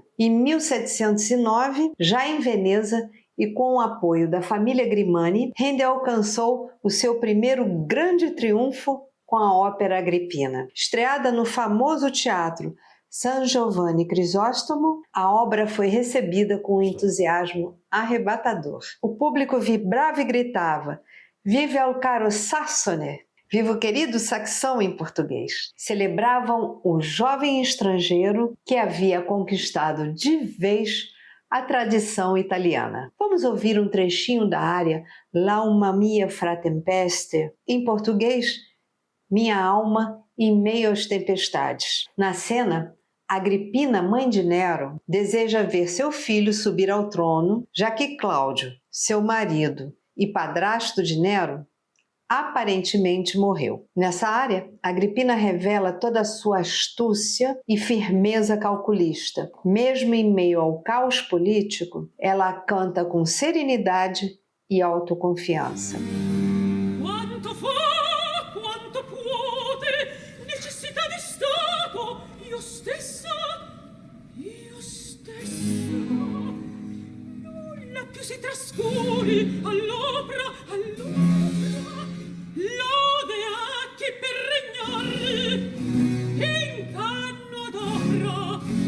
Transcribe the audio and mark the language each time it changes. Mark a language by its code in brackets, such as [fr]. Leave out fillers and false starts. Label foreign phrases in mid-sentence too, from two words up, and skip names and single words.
[pt] Em 1709, já em Veneza e com o apoio da família Grimani, Handel alcançou o seu primeiro grande triunfo com a ópera Agrippina. Estreada no famoso teatro San Giovanni Crisóstomo, a obra foi recebida com um entusiasmo arrebatador. O público vibrava e gritava: [it] "Vive al caro Sassone!" [pt] Viva o querido saxão em português. Celebravam o jovem estrangeiro que havia conquistado de vez a tradição italiana. Vamos ouvir um trechinho da área L'alma mia fra tempeste, em português, Minha alma em meio às tempestades. Na cena, Agrippina, mãe de Nero, deseja ver seu filho subir ao trono, já que Cláudio, seu marido e padrasto de Nero, aparentemente morreu. Nessa área, Agrippina revela toda a sua astúcia e firmeza calculista. Mesmo em meio ao caos político, ela canta com serenidade e autoconfiança. [it] Quanto fa, quanto puote, necessità di Stato, io stessa, nulla più si trascuri all'opera, lode a chi per regnare, e inganno ad opera.